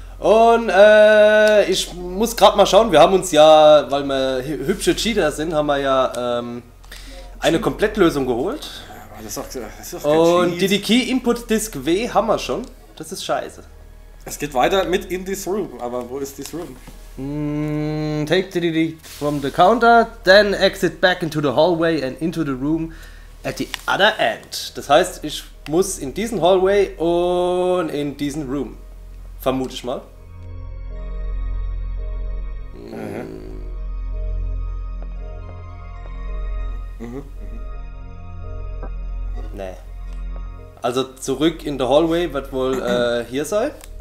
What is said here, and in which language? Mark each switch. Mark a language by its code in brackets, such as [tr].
[de] Und ich muss gerade mal schauen. Wir haben uns ja, weil wir hübsche Cheater sind, haben wir ja eine Komplettlösung geholt. Das ist doch Und die Key Input Disk W haben wir schon. Das ist scheiße. Es geht weiter mit In This Room. Aber wo ist [en] this room? Take the DD from the counter, then exit back into the hallway and into the room at the other end. [de] Das heißt, ich muss in diesen Hallway und in diesen Room. Vermute ich mal. Nee. Also zurück [en] in the Hallway [de] wird wohl hier sein.